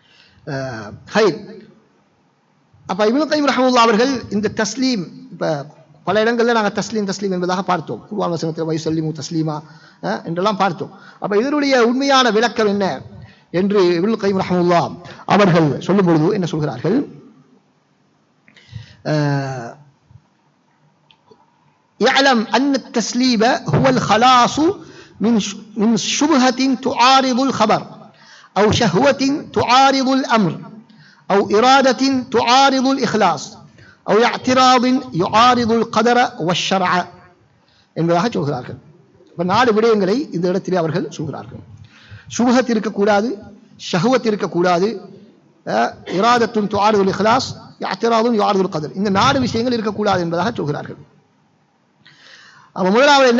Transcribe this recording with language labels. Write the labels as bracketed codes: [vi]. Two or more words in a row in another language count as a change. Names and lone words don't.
[ta] அப்ப இப்னு கய்யிம் ரஹ்மத்துல்லாஹி அவர்கள் இந்த தஸ்லீம், இப்ப பல இடங்களில் நாங்கள் தஸ்லீம் என்பதாக பார்த்தோம். குர்ஆன் வசனத்தில் [ar] ويسلموا تسليما [ta] என்றெல்லாம் பார்த்தோம். அப்ப இதனுடைய உண்மையான விளக்கம் என்ன என்று இப்னுல் கய்யிம் ரஹ்மத்துல்லாஹ் அவர்கள் சொல்லும் பொழுது என்ன சொல்கிறார்கள்? [ar] يعلم أن التسليم هو الخلاص من شبهة تعارض الخبر أو شهوة تعارض الأمر أو إرادة تعارض الإخلاص أو اعتراض يعارض القدر والشرع [ta] என்பதாக சொல்கிறார்கள். இப்ப 4 விடயங்களை இந்த இடத்திலே அவர்கள் சொல்கிறார்கள். சுபஹத் இருக்கக்கூடாது, ஷஹ்வத் இருக்கக்கூடாது, [ar] إرادة تعارض الإخلاص، اعتراض يعارض القدر. [ta] இந்த 4 விஷயங்கள் இருக்கக்கூடாது என்பதாக சொல்கிறார்கள். அப்ப முதலாவது என்ன?